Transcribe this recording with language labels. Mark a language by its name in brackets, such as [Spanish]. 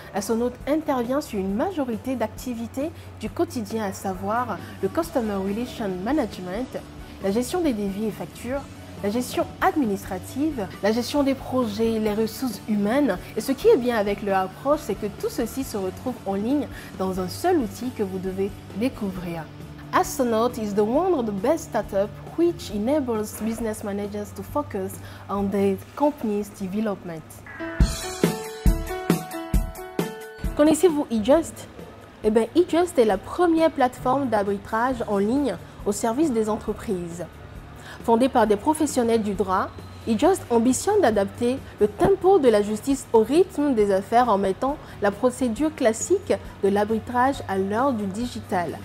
[French] Axonote intervient sur une majorité d'activités du quotidien, à savoir le Customer Relation Management, la gestion des devis et factures, la gestion administrative, la gestion des projets, les ressources humaines. Et ce qui est bien avec leur approche, c'est que tout ceci se retrouve en ligne dans un seul outil que vous devez découvrir. [English] Axonote is the one of the best startups which enables business managers to focus on their company's development. [French] Connaissez-vous eJust? Eh bien, eJust est la première plateforme d'arbitrage en ligne au service des entreprises. Fondée par des professionnels du droit, eJust ambitionne d'adapter le tempo de la justice au rythme des affaires en mettant la procédure classique de l'arbitrage à l'heure du digital.